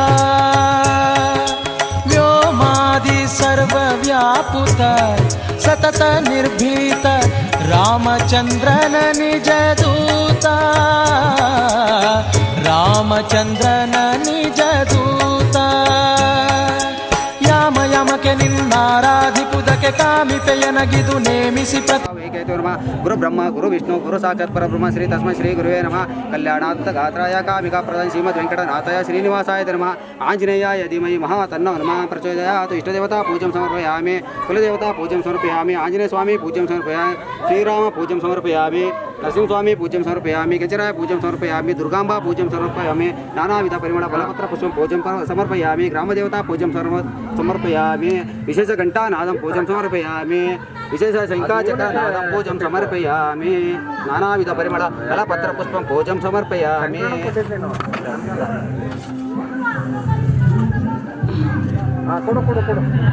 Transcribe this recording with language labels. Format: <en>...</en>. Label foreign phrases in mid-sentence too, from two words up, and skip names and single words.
<kn>ವ್ಯೋಮಾದಿ ಸರ್ವವ್ಯಾಪುತ, ಸತತ ನಿರ್ಭೀತ, ರಾಮಚಂದ್ರನ ನಿಜ ದೂತ, ರಾಮಚಂದ್ರನ ನಿಜ ದೂತ. ಯಾಮ ಯಮಕೆ ನಿನ್ನಾರಾಧಿಪುದಕ್ಕೆ ಕಾಮಿಪೆಯನಗಿದು ನೇಮಿಸಿ</kn> <sa>ಗುರು ಬ್ರಹ್ಮ ಗುರು ವಿಷ್ಣು ಗುರು ಸಾಕ್ಷಾತ್ ಪರಬ್ರಹ್ಮ ಶ್ರೀ ತಸ್ಮೈ ಶ್ರೀ ಗುರುವೇ ನಮಃ. ಕಲ್ಯಾಣಾಂತ ಗಾತ್ರಾಯ ಕಾಮಿಕಾ ಪ್ರದಾನ ಶ್ರೀಮದ್ ವೆಂಕಟನಾಥಾಯ ಶ್ರೀನಿವಾಸಾಯ ನಮಃ. ಆಂಜನೇಯಾಯ ಧೀಮಹಿ ಮಹಾತನ್ನೋ ನಮಃ ಪ್ರಚೋದಯಾತ್. ಇಷ್ಟದೇವತಾ ಪೂಜ್ಯಂ ಸಮರ್ಪಯಾಮಿ, ಕುಲದೇವತಾ ಪೂಜ್ಯಂ ಸಮರ್ಪಯಾಮಿ, ಆಂಜನೇಯ ಸ್ವಾಮಿ ಪೂಜ್ಯಂ ಸಮರ್ಪಯಾಮಿ, ಶ್ರೀರಾಮ ಪೂಜ್ಯಂ ಸಮರ್ಪಯಾಮಿ, ನರಸಿಂಹಸ್ವಾಮಿ ಪೂಜ್ಯಂ ಸಮರ್ಪಯಾಮಿ, ಕೆಂಚರಾಯ ಪೂಜ್ಯಂ ಸಮರ್ಪಯಾಮಿ, ದುರ್ಗಾಂಬಾ ಪೂಜ್ಯಂ ಸಮರ್ಪಯಾಮಿ, ನಾನಾವಿಧ ಪರಿಮಳ ಫಲಪತ್ರ ಪುಷ್ಪಂ ಪೂಜ್ಯಂ ಸಮರ್ಪಯಾಮಿ, ಗ್ರಾಮದೇವತಾ ಪೂಜ್ಯಂ ಸಮರ್ಪಯಾಮಿ, ವಿಶೇಷ ಘಂಟಾನಾದಂ ಪೂಜ್ಯಂ ಸಮರ್ಪಯಾಮಿ, ವಿಶೇಷ ಶಂಖಾಚಕ್ರನಾದಂ ಪೂಜ್ಯಂ ಸಮರ್ಪಯಾಮಿ, ನಾನಾವಿಧ ಪರಿಮಳ ಫಲಪತ್ರ ಪುಷ್ಪಂ ಪೂಜ್ಯಂ ಸಮರ್ಪಯಾಮಿ.</sa> <kn>ಕೊಡು ಕೊಡು ಕೊಡು.</kn>